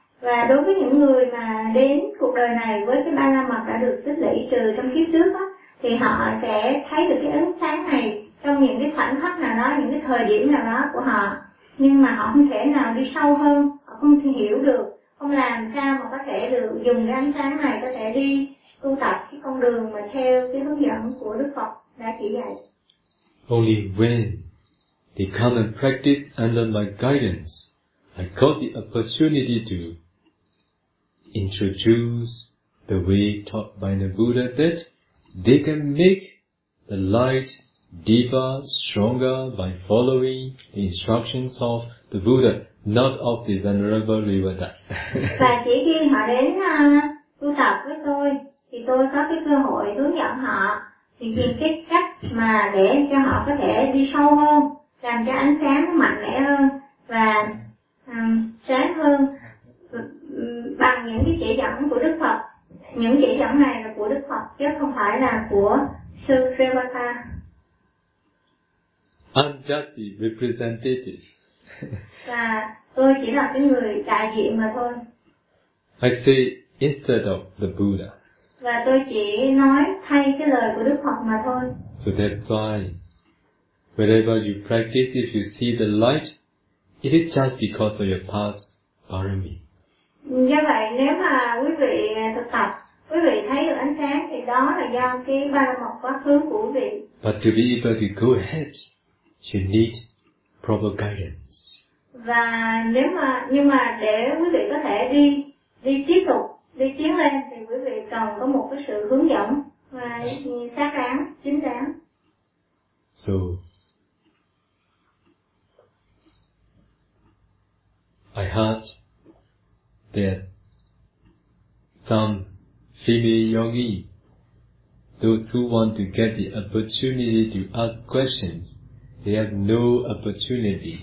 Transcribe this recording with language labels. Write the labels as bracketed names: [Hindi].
[Vietnamese] Và đối với những người mà đến cuộc đời này với cái ba la mật đã được tích lũy trừ trong kiếp trước á, thì họ sẽ thấy được cái ánh sáng này trong những cái khoảnh khắc nào đó, những cái thời điểm nào đó của họ, nhưng mà họ không thể nào đi sâu hơn, họ không thể hiểu được, không làm sao mà có thể được dùng cái ánh sáng này có thể đi tu tập cái con đường mà theo cái hướng dẫn của Đức Phật đã chỉ dạy. [English] Only when they come and practice under my guidance, I got the opportunity to introduce the way taught by the Buddha, that they can make the light deeper, stronger by following the instructions of the Buddha, not of the Venerable Rivada. [Vietnamese] Và chỉ khi họ đến tu tập với tôi, thì tôi có cái cơ hội hướng dẫn họ, thì cái cách mà để cho họ có thể đi sâu hơn, làm cho ánh sáng nó mạnh mẽ hơn và sáng hơn bằng những cái chỉ dẫn của Đức Phật. Những chỉ dẫn này là của Đức Phật chứ không phải là của Sư Srivatha. [English] I'm just the representative. [Vietnamese] Và tôi chỉ là cái người đại diện mà thôi. [English] I say instead of the Buddha. [Vietnamese] Và tôi chỉ nói thay cái lời của Đức Phật mà thôi. [English] So that's why wherever you practice, if you see the light, it is just because of your past parami. [Vietnamese] Do vậy, nếu mà quý vị thực tập, quý vị thấy được ánh sáng thì đó là do cái ba la mật quá khứ của quý vị. [English] But to be able to go ahead, you need proper guidance. [Vietnamese] Và nếu mà nhưng mà để quý vị có thể đi tiếp tục, đi tiến lên, thì quý vị cần có một cái sự hướng dẫn và xác đáng, chính đáng. [English] So I heard that some female yogi, those who want to get the opportunity to ask questions, they have no opportunity.